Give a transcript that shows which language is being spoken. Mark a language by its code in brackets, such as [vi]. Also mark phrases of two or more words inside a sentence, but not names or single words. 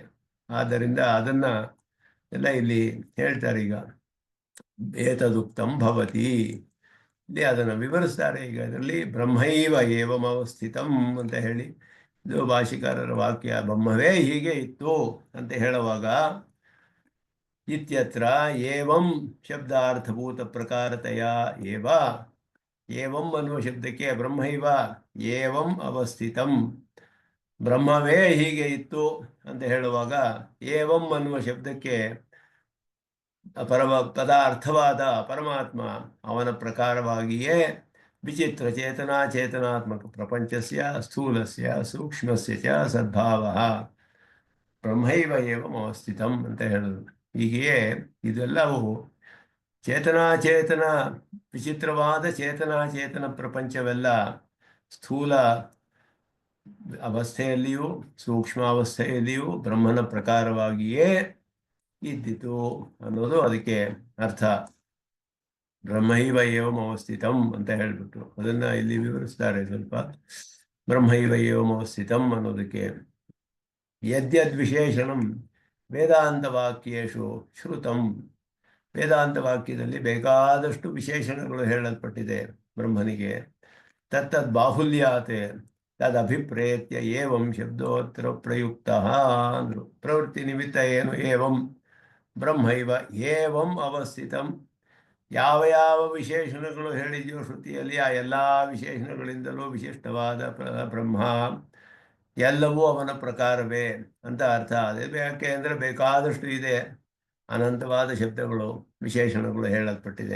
[kn] ಆದ್ದರಿಂದ ಅದನ್ನ ಎಲ್ಲ ಇಲ್ಲಿ ಹೇಳ್ತಾರೆ. ಈಗ [sa] ಏತದುಕ್ತಂ ಭವತಿ, [kn] ಇಲ್ಲಿ ಅದನ್ನು ವಿವರಿಸ್ತಾರೆ. ಈಗ ಇದರಲ್ಲಿ [sa] ಬ್ರಹ್ಮೈವ ಏವಂ ಅವಸ್ಥಿತಂ [kn] ಅಂತ ಹೇಳಿ, ಇದು ಭಾಷಿಕಾರರ ವಾಕ್ಯ. ಬ್ರಹ್ಮವೇ ಹೀಗೆ ಇತ್ತು ಅಂತ ಹೇಳುವಾಗ [sa] ಇತ್ಯತ್ರ ಏವಂ ಶಬ್ದಾರ್ಥಭೂತ ಪ್ರಕಾರತೆಯ ಏವ, [kn] ಏವಂ ಅನ್ನುವ ಶಬ್ದಕ್ಕೆ [sa] ಬ್ರಹ್ಮೈವ ಏವಂ ಅವಸ್ಥಿತಂ, [kn] ಬ್ರಹ್ಮವೇ ಹೀಗೆ ಇತ್ತು ಅಂತ ಹೇಳುವಾಗ ಏವಂ ಅನ್ನುವ ಶಬ್ದಕ್ಕೆ ಪದಾರ್ಥವಾದ ಪರಮಾತ್ಮ ಅವನ ಪ್ರಕಾರವಾಗಿಯೇ [sa] ವಿಚಿತ್ರ ಚೇತನಾತ್ಮಕ ಪ್ರಪಂಚಸ್ಯ ಸ್ಥೂಲಸ್ಯ ಸೂಕ್ಷ್ಮಸ್ಯ ಚ ಸದ್ಭಾವಃ ಬ್ರಹ್ಮೈವ ಏವಂ ಅವಸ್ಥಿತಂ [kn] ಅಂತ ಹೇಳಿದ್ರು. ಹೀಗೆಯೇ ಇದೆಲ್ಲವೂ ಚೇತನಾಚೇತನ, ವಿಚಿತ್ರವಾದ ಚೇತನಾಚೇತನ ಪ್ರಪಂಚವೆಲ್ಲ ಸ್ಥೂಲ ಅವಸ್ಥೆಯಲ್ಲಿಯೂ ಸೂಕ್ಷ್ಮಾವಸ್ಥೆಯಲ್ಲಿಯೂ ಬ್ರಹ್ಮನ ಪ್ರಕಾರವಾಗಿಯೇ ಇದ್ದಿತು ಅನ್ನೋದು ಅದಕ್ಕೆ ಅರ್ಥ. [sa] ಬ್ರಹ್ಮೈವ ಏವಂ ಅವಸ್ಥಿತಂ [kn] ಅಂತ ಹೇಳ್ಬಿಟ್ಟು ಅದನ್ನ ಇಲ್ಲಿ ವಿವರಿಸ್ತಾರೆ ಸ್ವಲ್ಪ. [sa] ಬ್ರಹ್ಮೈವ ಏವಂ ಅವಸ್ಥಿತಂ ಅನ್ನೋದಕ್ಕೆ ಯದ್ಯದ್ ವಿಶೇಷಣಂ ವೇದಾಂತ ವಾಕ್ಯೇಶು ಶ್ರುತಂ, [kn] ವೇದಾಂತ ವಾಕ್ಯದಲ್ಲಿ ಬೇಕಾದಷ್ಟು ವಿಶೇಷಣಗಳು ಹೇಳಲ್ಪಟ್ಟಿದೆ ಬ್ರಹ್ಮನಿಗೆ. [sa] ತತ್ತದ್ ಬಾಹುಲ್ಯಾತ್ ತದಭಿಪ್ರೇತ್ಯ ಏವಂ ಶಬ್ದೋತ್ರ ಪ್ರಯುಕ್ತ ಅಂದ್ರು. ಪ್ರವೃತ್ತಿ ನಿಮಿತ್ತ [kn] ಏನು? [sa] ಏವಂ ಬ್ರಹ್ಮೈವ ಏವಂ ಅವಸ್ಥಿತಂ, [kn] ಯಾವ ಯಾವ ವಿಶೇಷಣಗಳು ಹೇಳಿದೆಯೋ ಶ್ರುತಿಯಲ್ಲಿ ಆ ಎಲ್ಲ ವಿಶೇಷಣಗಳಿಂದಲೂ ವಿಶಿಷ್ಟವಾದ ಬ್ರಹ್ಮ ಎಲ್ಲವೂ ಅವನ ಪ್ರಕಾರವೇ ಅಂತ ಅರ್ಥ. ಅದೇ ಯಾಕೆ ಅಂದರೆ ಬೇಕಾದಷ್ಟು ಇದೆ, ಅನಂತವಾದ ಶಬ್ದಗಳು ವಿಶೇಷಣಗಳು ಹೇಳಲ್ಪಟ್ಟಿದೆ.